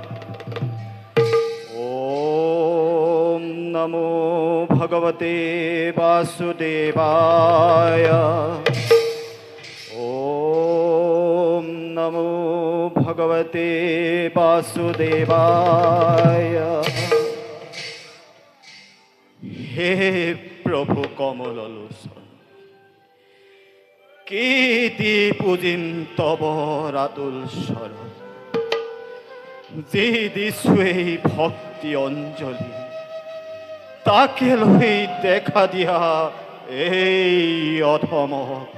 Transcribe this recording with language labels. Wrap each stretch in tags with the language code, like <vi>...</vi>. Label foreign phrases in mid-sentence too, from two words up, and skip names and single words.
<sa>ওম নমো ভগবতে বাসুদেবায়। ওম নমো ভগবতে বাসুদেবায়।</sa> <as>হে প্রভু কমললোচন, কি দি পূজিম তব রাতুল শরণ। যে দিছো এই ভক্তি অঞ্জলি, তাকে লই দেখা দিয়া এই অধমক।</as>